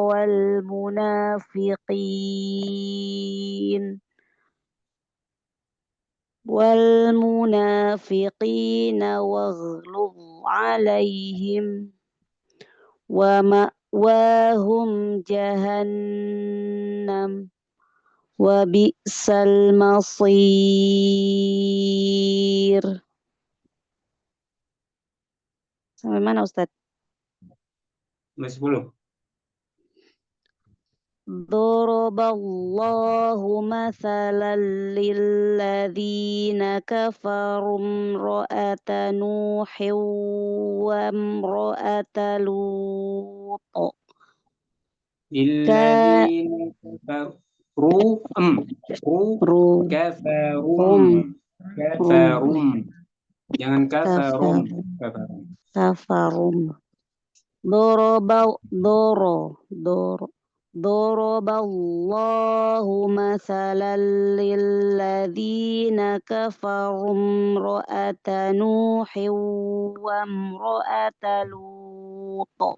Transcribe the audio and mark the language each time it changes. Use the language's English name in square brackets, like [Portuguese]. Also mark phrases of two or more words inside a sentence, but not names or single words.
[Arabic] والمنافقين واغلظ عليهم ومأواهم جهنم وبئس المصير. [Malay] Sampai mana Ustaz? 10. ضرب الله مثلا للذين كفروا امرأة نوح وامرأة لوط [Arabic] للذين كفروا. [Malay] Jangan kafarum. [Arabic] ضرب الله مثلا للذين كفروا امرأة نوح وامرأة لوط